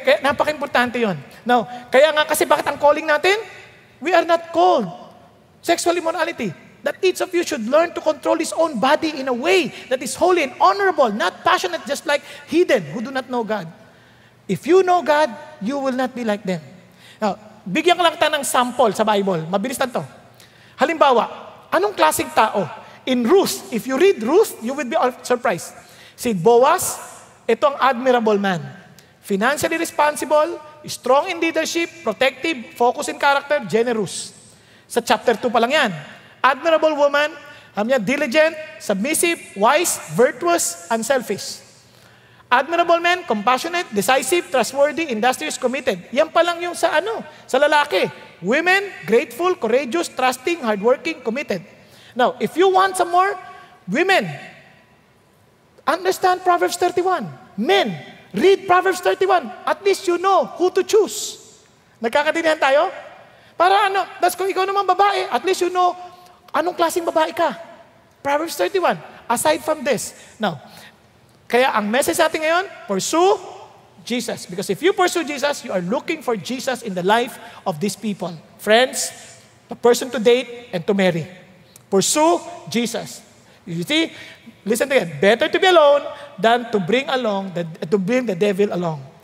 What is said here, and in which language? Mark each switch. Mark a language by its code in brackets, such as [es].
[tl] Kaya napaka-importante yun. Now, kaya nga kasi bakit ang calling natin? [en] We are not called sexual immorality. That each of you should learn to control his own body in a way that is holy and honorable, not passionate, just like heathen who do not know God. If you know God, you will not be like them. [tl] Now, bigyan ko lang tayo ng sample sa Bible. Mabilis lang to. Halimbawa, anong klaseng tao? [en] In Ruth, if you read Ruth, you will be surprised. [tl] Si Boaz, ito ang admirable man. [en] Financially responsible, strong in leadership, protective, focused in character, generous. [tl] Sa chapter 2 pa lang yan. [en] Admirable woman, diligent, submissive, wise, virtuous, unselfish. Admirable man, compassionate, decisive, trustworthy, industrious, committed. [tl] Yan pa lang yung sa lalaki. [en] Women, grateful, courageous, trusting, hardworking, committed. Now, if you want some more, women, understand Proverbs 31. Men, read Proverbs 31. At least you know who to choose. [tl] Nagkakatindihan tayo? Para that's kung ikaw naman babae, [en] at least you know [tl] anong klaseng babae ka. Proverbs 31. [en] Aside from this, now, [tl] Kaya ang message natin ngayon, [en] pursue Jesus. Because if you pursue Jesus, you are looking for Jesus in the life of these people. Friends, the person to date and to marry. Pursue Jesus. You see, listen to it. Better to be alone than to bring the devil along.